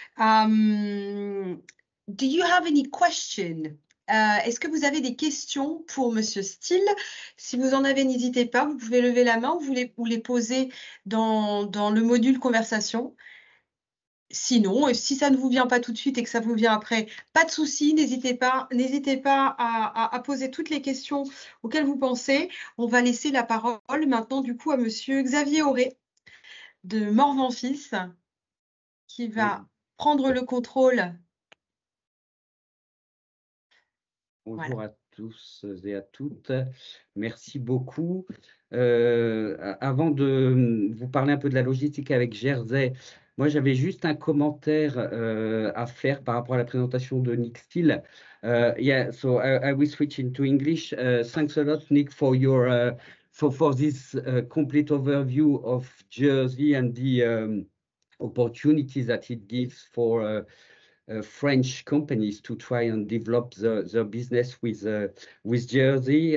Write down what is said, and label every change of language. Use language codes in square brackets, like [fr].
[en] Do you have any question? [fr] Est-ce que vous avez des questions pour Monsieur Steele? Si vous en avez, n'hésitez pas, vous pouvez lever la main ou les poser dans le module conversation. Sinon, si ça ne vous vient pas tout de suite et que ça vous vient après, pas de souci, n'hésitez pas à poser toutes les questions auxquelles vous pensez. On va laisser la parole maintenant du coup à Monsieur Xavier Auré de Morvan-Fils qui va prendre le contrôle. Bonjour voilà. À tous et à toutes. Merci beaucoup. Avant de vous parler un peu de la logistique avec Jersey, moi, j'avais juste un commentaire à faire par rapport à la présentation de Nick Steele. [en] Yeah, so I will switch into English. Thanks a lot, Nick, for your for this complete overview of Jersey and the opportunities that it gives for French companies to try and develop their business with Jersey.